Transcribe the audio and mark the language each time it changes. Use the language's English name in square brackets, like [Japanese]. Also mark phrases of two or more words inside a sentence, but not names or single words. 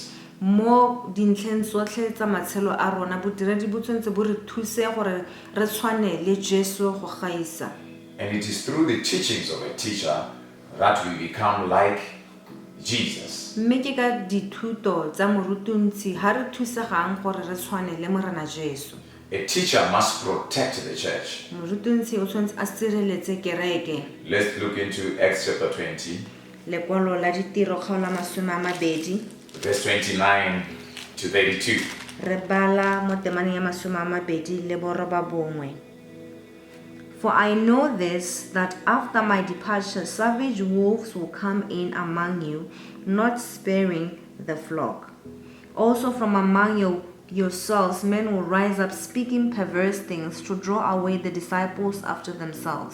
[Tswana] Mo dintlheng tsotlhe tsa matshelo a rona bodiredi bo tshwanetse bo re thuse gore re tshwane le Jesu go gaisa. [English] And it is through the teachings of a teacher that we become like Jesus. [Tswana] Mme ke ka dithuto tsa morutuntsi ha re thusegang gore re tshwane le morena Jesu. [English] A teacher must protect the church. [Tswana] Morutuntsi o tshwanetse a sireletse kereke. [English] Let's look into Acts chapter 20, [Tswana] Lekwalo la ditiro kgaolo la 20 [English] verse 29 to 32. [Tswana] re bala mo temaneng ya 20 le boroba bongwe. [English] For I know this, that after my departure savage wolves will come in among you, not sparing the flock. Also from among yourselves men will rise up speaking perverse things to draw away the disciples after themselves.